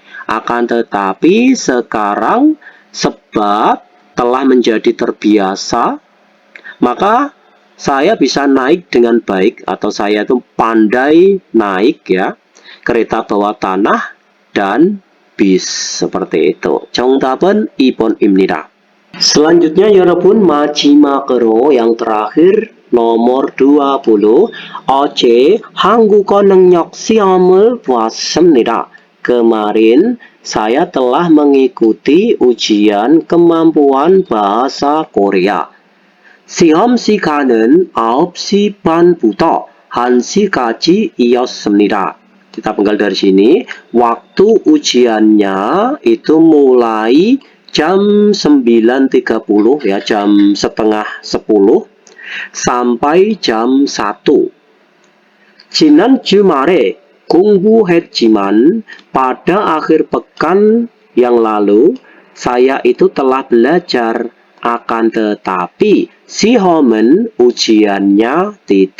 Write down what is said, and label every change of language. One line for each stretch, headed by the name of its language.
Indonesian: Akan tetapi sekarang sebab telah menjadi terbiasa, maka saya bisa naik dengan baik, atau saya itu pandai naik ya, kereta bawah tanah dan bis, seperti itu.
Korean: 정답은 2번입니다.
Indonesian: Selanjutnya 여러분,
Korean: 마지막으로
Indonesian: yang terakhir nomor 20.
Korean: 어제 한국어 능력 시험을 보았습니다.
Indonesian: Kemarin saya telah mengikuti ujian kemampuan bahasa Korea.
Korean: 시험 시간은 9시 반부터 1시까지이었습니다.
Indonesian: Kita penggal dari sini, waktu ujiannya itu mulai jam 9.30 ya, jam setengah 10 sampai jam 1.
Korean: 지난 주말에 공부했지만
Indonesian: pada akhir pekan yang lalu saya itu telah belajar, akan tetapi
Korean: 시험은
Indonesian: ujiannya ...